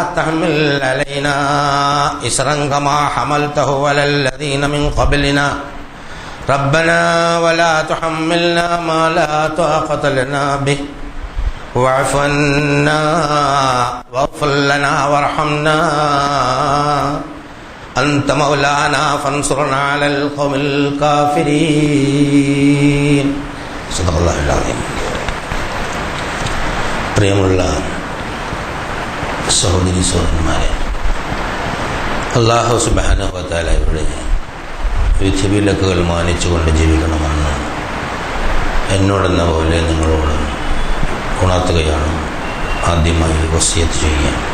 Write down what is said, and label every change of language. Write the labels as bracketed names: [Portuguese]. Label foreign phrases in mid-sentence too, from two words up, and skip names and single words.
[Arabic] تحمل علينا إصرا كما حملته على الذين من قبلنا ربنا ولا تحملنا ما لا طاقة لنا به واعف عنا واغفر لنا وارحمنا أنت مولانا فانصرنا على القوم الكافرين. صدق الله العظيم. [Malayalam] പ്രിയമുള്ള സഹോദരി സഹോദരന്മാരെ, [Arabic] الله سبحانه وتعالى [Malayalam] വിധിവിലക്കുകൾ മാനിച്ചുകൊണ്ട് ജീവിക്കണമെന്ന് എന്നോടെന്ന പോലെ നിങ്ങളോട് ഉണർത്തുകയാണ് ആദ്യമായി വസിയത്ത് ചെയ്യുക.